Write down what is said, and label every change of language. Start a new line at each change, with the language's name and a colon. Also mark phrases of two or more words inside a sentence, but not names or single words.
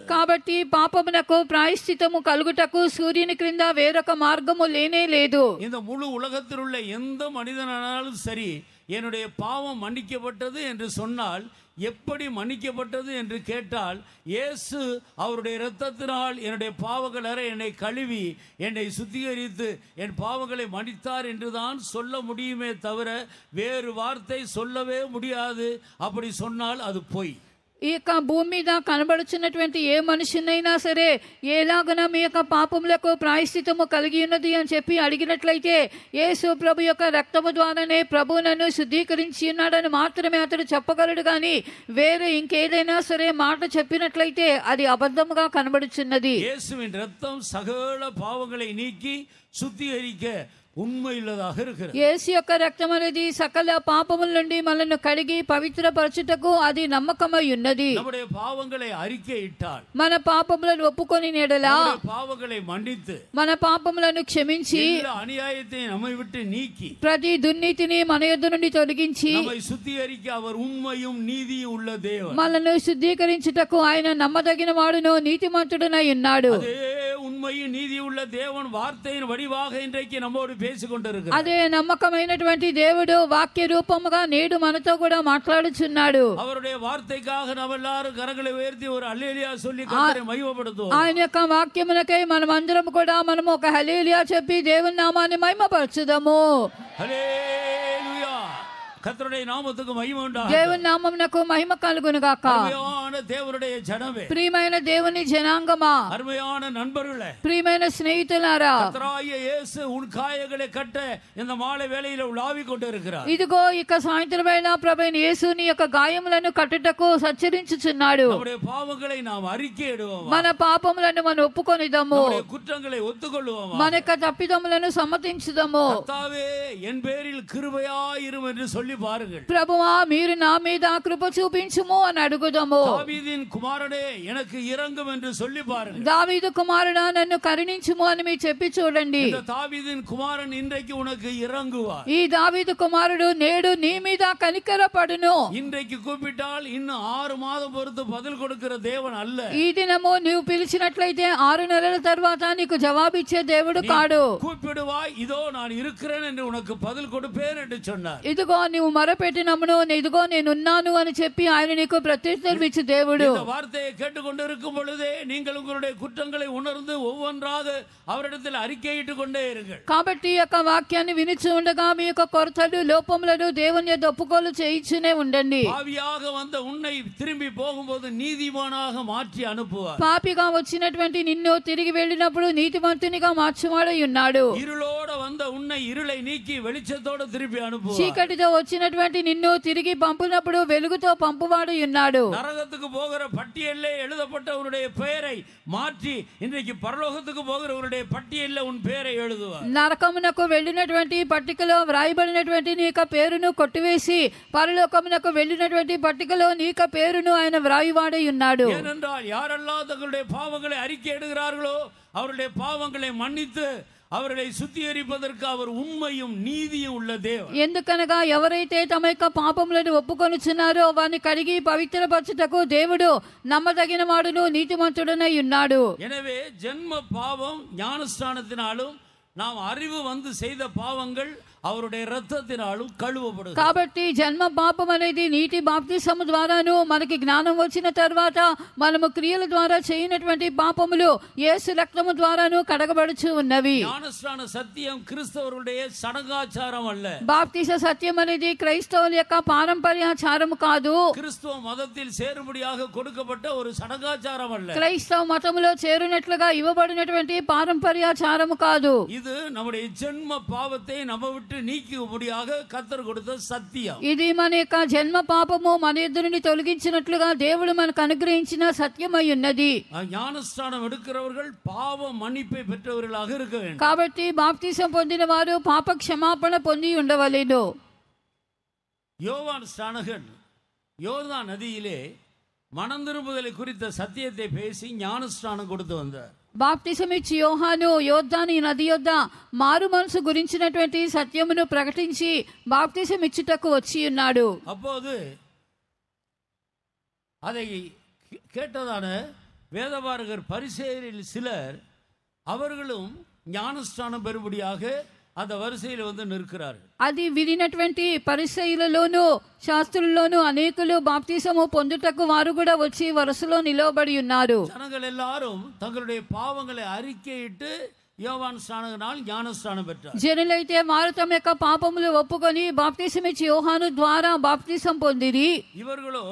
Telugu: కాబట్టి పాపమునకు ప్రాయశ్చిత్తము కలుగుటకు సూర్యుని క్రింద వేరొక మార్గము లేనే లేదు.
Tamil: இந்த முழு உலகத்தில் உள்ள எந்த மனிதனாலும் சரி, என்னுடைய பாவம் மன்னிக்கப்பட்டது என்று சொன்னால், எப்படி மன்னிக்கப்பட்டது என்று கேட்டால், இயேசு அவருடைய இரத்தத்தினால் என்னுடைய பாவங்களரை என்னை கழுவி என்னை சுத்திகரித்து என் பாவங்களை மன்னித்தார் என்றுதான் சொல்ல முடியுமே தவிர வேறு வார்த்தை சொல்லவே முடியாது. அப்படி சொன்னால் அது பொய்.
Telugu: ఈ యొక్క భూమి మీద కనబడుచున్నటువంటి ఏ మనుషునైనా సరే ఎలాగన మీ యొక్క పాపములకు ప్రాయశ్చిత్తము కలిగి ఉన్నది అని చెప్పి అడిగినట్లయితే యేసు ప్రభు యొక్క రక్తము ద్వారానే ప్రభు నన్ను శుద్ధీకరించి ఉన్నాడని మాత్రమే అతడు చెప్పగలడు. కానీ వేరే ఇంకేదైనా సరే మాట చెప్పినట్లయితే అది అబద్ధముగా కనబడుచున్నది.
Tamil: இயேசுவின் இரத்தம் சகல பாவங்களை நீக்கி சுத்திகரிக்க உண்மையுள்ளதாக இருக்கிறது.
Telugu: యేసు యొక్క రక్తం అనేది సకల పాపముల నుండి మనల్ని కడిగి పవిత్రపరచుటకు అది నమ్మకమై ఉన్నది.
Tamil: நம்முடைய பாவங்களை அறிக்கையிட்டால்,
Telugu: మన పాపములను ఒప్పుకొని నెడలా,
Tamil: பாவங்களை மன்னித்து,
Telugu: మన పాపములను క్షమించి,
Tamil: எல்லா அநியாயத்தை நம்மை விட்டு நீக்கி,
Telugu: ప్రతి దుర్నీతిని మన యొద్ద నుండి తొలగించి,
Tamil: நம்மை சுத்திகரிக்க அவர் உண்மையும் நீதியும் உள்ள தேவன்.
Telugu: మనల్ని శుద్ధీకరించుటకు ఆయన నమ్మదగిన వాడును నీతిమంతుడునై ఉన్నాడు.
Tamil: அதே உண்மையும் நீதி உள்ள தேவன் வார்த்தையின் வடிவாக இன்றைக்கு நம்மோடு பேசிக் கொண்டிருக்கிறார்.
Telugu: అదే నమ్మకమైనటువంటి దేవుడు వాక్య రూపముగా నేడు మనతో కూడా మాట్లాడుచున్నాడు.
Tamil: அவருடைய வார்த்தைக்காக நாம் எல்லாரும் கரங்களை உயர்த்தி ஒரு அல்லேலூயா சொல்லி கர்த்தரை மகிமைப்படுத்துவோம்.
Telugu: ఆయన యొక్క వాక్యమునకై మనమందరం కూడా మనము ఒక హల్లెలూయా చెప్పి దేవుని నామాన్ని మహిమపరచుదాము. హల్లెలూయా.
Tamil: கர்த்தருடைய நாமத்துக்கு மகிமை உண்டாகட்டும்.
Telugu: దేవుని నామమునకు మహిమ కలుగును గాక.
Tamil: அருமையான தேவனுடைய ஜனமே,
Telugu: ప్రియమైన దేవుని జనాంగమా,
Tamil: அருமையான நண்பர்களே,
Telugu: ప్రియమైన స్నేహితులారా,
Tamil: கர்த்தராகிய இயேசு உன் காயங்களை கட்ட இந்த மாலை வேளையில உலாவிக் கொண்டிருக்கிறார்.
Telugu: ఇదిగో ఇక సాయంత్రం వేళ ప్రభువైన యేసు నీ యొక్క గాయములను కట్టుటకు సచ్చరించుచున్నాడు.
Tamil: நம்முடைய பாவங்களை நாம் அறிக்கையிடுவோம்,
Telugu: మన పాపములను మనం ఒప్పుకొనిదము,
Tamil: நம்முடைய குற்றங்களை ஒத்துக்கொள்வோம்,
Telugu: మన యొక్క తప్పిదములను సమ్మతించుదాము.
Tamil: கர்த்தாவே என் பேரில் கிருபையாயிரும் என்று சொல்லி பாருங்கள்.
Telugu: ప్రభువా మీరు నా మీద కృప చూపించుము అని అడుగుదాము.
Tamil: தாவீதின் குமாரனே எனக்கு இரங்கும் என்று சொல்லி பாருங்கள்.
Telugu: దావీదు కుమారుడా నన్ను కరుణించుము అని మీరు చెప్పి చూడండి.
Tamil: இந்த தாவீதின் குமாரன் இன்றைக்கு உனக்கு இறங்குவார்.
Telugu: ఈ దావీదు కుమారుడు నేడు నీ మీద కనికరపడును.
Tamil: இன்றைக்கு கூப்பிட்டால் இன்னும் 6 மாதம் பொறுத்து பதில் கொடுக்கிற தேவன் அல்ல.
Telugu: ఈ దినము నీవు పిలిచినట్లయితే 6 నెలల తర్వాత నీకు జవాబిచ్చే దేవుడు కాడు.
Tamil: கூப்பிடுவாய், இதோ நான் இருக்கிறேன் என்று உனக்கு பதில் கொடுப்பேன் என்று சொன்னார்.
Telugu: ఇదిగో నీవు మొరపెట్టినమును ఇదిగో నేనున్నాను అని చెప్పి ఆయన నీకు ప్రత్యుత్తరం ఇచ్చే దేవుడు.
Tamil: இந்த வார்த்தையை கேட்டுக்கொண்டிருக்கும் பொழுதே நீங்கள் உங்களுடைய குற்றங்களை உணர்ந்து ஒவ்வொன்றாக அவரிடத்தில் அறிக்கையிட்டுக் கொண்டே இருங்கள்.
Telugu: కాబట్టి ఈ యొక్క వాక్యాన్ని వినిచి ఉండగా మీ యొక్క కొరతలు లోపములను దేవుని యొద్ద ఒప్పుకోలు చేయించునే ఉండండి.
Tamil: பாவியாக வந்த உன்னை திரும்பி போகும்போது நீதிமானாக மாற்றி அனுப்புவார்.
Telugu: పాపిగా వచ్చినటువంటి నిన్ను తిరిగి వెళ్ళినప్పుడు నీతిమంతునిగా మార్చువాడై ఉన్నాడు.
Tamil: இருளோட வந்த உன்னை இருளை நீக்கி வெளிச்சத்தோட திருப்பி அனுப்புவார்.
Telugu: చీకటితో వచ్చినటువంటి నిన్ను తిరిగి పంపినప్పుడు వెలుగుతో పంపువాడు ఉన్నాడు.
Tamil: நரகத்துக்கு போகிற பட்டியலிலே எழுதப்பட்டவருடைய பெயரை மாற்றி இன்றைக்கு பரலோகத்துக்கு போகிறவருடைய பட்டியலில் உன் பெயரை எழுதுவார்.
Telugu: నరకమునకు వెళ్ళినటువంటి పట్టికలో వ్రాయబడినటువంటి నీ యొక్క పేరును కొట్టివేసి పరలోకమునకు వెళ్ళినటువంటి పట్టికలో నీ యొక్క పేరును ఆయన వ్రాయువాడై ఉన్నాడు.
Tamil: ஏனென்றால் யாரெல்லாம் தங்களுடைய பாவங்களை அறிக்கை எடுகிறார்களோ அவருடைய பாவங்களை மன்னித்து அவர்களை சுத்திகரிப்பதற்கு அவர் உண்மையும் நீதியும் உள்ள தேவன்.
Telugu: ఎందుకనగా ఎవరైతే తమ యొక్క పాపములను ఒప్పుకొనుచున్నారో వారిని కడిగి పవిత్రపరచుటకు దేవుడు నమ్మదగిన వాడును నీతిమంతుడనై ఉన్నాడు.
Tamil: எனவே ஜென்ம பாவம் ஞானஸ்நானத்தினாலும் நாம் அறிவு வந்து செய்த பாவங்கள் அவருடைய இரத்தத்தினாலும் கழுவப்படும்.
Telugu: కాబట్టి జన్మ పాపం అనేది నీటి బాప్తిసము ద్వారాను మనకి జ్ఞానం వచ్చిన తర్వాత మనము క్రియల ద్వారా చేయనటువంటి పాపములు యేసు రక్తము ద్వారాను కడగబడుచు ఉన్నవి.
Tamil: ஞானஸ்நான சத்தியம் கிறிஸ்தவருடைய சடங்காச்சாரம் அல்ல.
Telugu: బాప్తిస సత్యం అనేది క్రైస్తవుల యొక్క పారంపర్యాచారము కాదు.
Tamil: கிறிஸ்தவ மதத்தில் சேரும்படியாக கொடுக்கப்பட்ட ஒரு சடங்காச்சாரம் அல்ல.
Telugu: క్రైస్తవ మతములో చేరినట్లుగా ఇవ్వబడినటువంటి పారంపర్యాచారము కాదు.
Tamil: இது நம்முடைய ஜென்ம பாவத்தை நம்ம விட்டு நீக்கும்படியாக கர்த்தர் கொடுத்த சத்தியம்.
Telugu: ఇది మన యొక్క జన్మ పాపము మన ఎదురుని తొలగించినట్లుగా దేవుడు మనకు అనుగ్రహించిన సత్యమై ఉన్నది.
Tamil: ஞானஸ்நானம் எடுக்கிறவர்கள் பாவ மன்னிப்பை பெற்றவர்களாக இருக்க வேண்டும்.
Telugu: కాబట్టి బాప్తిసం పొందిన వారు పాప క్షమాపణ పొంది ఉండవలెను.
Tamil: யோவான் ஸ்நானகன் யோர்தான் நதியிலே மனம் திரும்புதலை குறித்த சத்தியத்தை பேசி ஞானஸ்நானம் கொடுத்து வந்தார்.
Telugu: బాప్తిసమిచ్చి యోహాను యోర్దాను నది యొద్ద మారు మనసు గురించినటువంటి సత్యమును ప్రకటించి బాప్తిసం ఇచ్చుటకు వచ్చి ఉన్నాడు.
Tamil: அப்போது அதை கேட்டதான வேதபாரகர் பரிசேயரில் சிலர் அவர்களும் ஞானஸ்நானம் பெறும்படியாக அந்த வரிசையில் வந்து நிற்கிறார்கள்.
Telugu: అది వినినటువంటి పరిసయ్యులలోను శాస్త్రుల్లోను అనేకులు బాప్తిసము పొందుటకు వారు కూడా వచ్చి వరుసలో నిలవబడి ఉన్నారు.
Tamil: ஜனங்கள் எல்லாரும் தங்களுடைய பாவங்களை அறிக்கையிட்டு யோவான் ஸ்நானகனால் ஞானஸ்நானம் பெற்றார்.
Telugu: జనులైతే వారు తమ యొక్క పాపములు ఒప్పుకొని బాప్తిసం ఇచ్చి యోహాను ద్వారా బాప్తిసం పొందిరి.